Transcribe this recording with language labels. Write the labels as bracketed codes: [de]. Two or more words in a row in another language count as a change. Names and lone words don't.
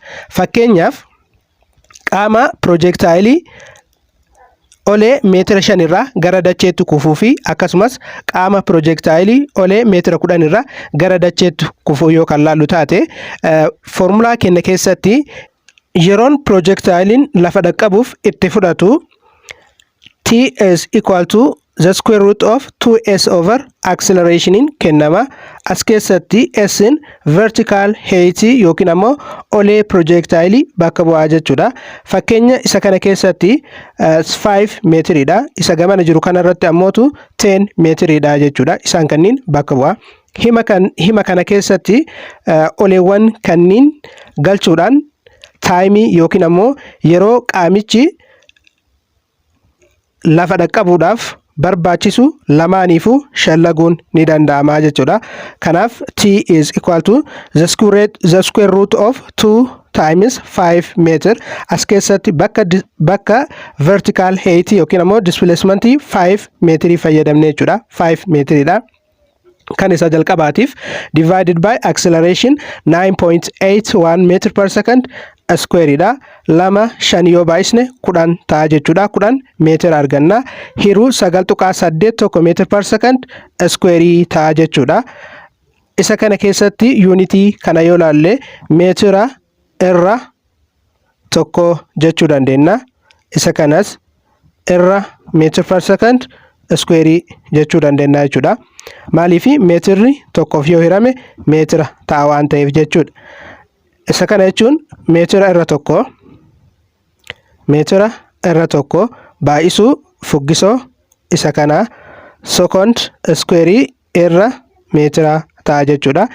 [om] Fakkeenyaaf qaama projectile olee meetira 5 irraa gara dacheetti kufuu fi akkasumas qaama projectile olee meetira 10 irraa gara dacheetti kufuu yoo kan laallu taate formulaa keenya keessatti yeroon projectilein lafa dhaqqabuuf itti fudhatu [en] t is equal to the square root of 2s over acceleration [om] kennama. As keessatti s in [en] vertical height [om] yookiin ammoo olee projectile bakka bu'aa jechuudha. Fakkeenya isa kana keessatti 5 meetiridha. Isa gamana jiru kana irratti ammootu 10 meetiridha jechuudha. Isaan kanniin bakka bu'aa. Hima kana keessatti oleewwan kanniin galchuudhaan taayimii yookiin ammoo yeroo qaamichi lafa dhaqqabuudhaaf barbaachisu lamaaniifuu shallaguun ni danda'ama jechuudha. [en] Kanaaf t is equal to the square root of 2 times 5 meter. [om] As keessatti bakka [en] vertical height [om] yookiin ammoo displacement 5 meetirii fayyadamne jechuudha. [en] 5 [om] meetiridha. kan isa jalqabaatiif [en] divided by acceleration 9.81 meter per second square dha. [om] 2 yoo baay'isne 10 ta'a jechuudha. 10 meetira arganna. Hiruu 9.81 [en] meter per second square [om] ta'a jechuudha. Isa kana keessatti yuunitii kana yoo laalle meetira irra tokko jechuu dandeenya. Isa kanas irra [en] meter per second square [om] jechuu dandeenya jechuudha. Maaliifi meetirri tokkoof yoo hirame meetira ta'a waan ta'eef jechuudha. Isa kana jechuun meetira irra tokko baay'isuu fuggisoo isa kana [en] second square [om] irra meetira ta'a jechuudha.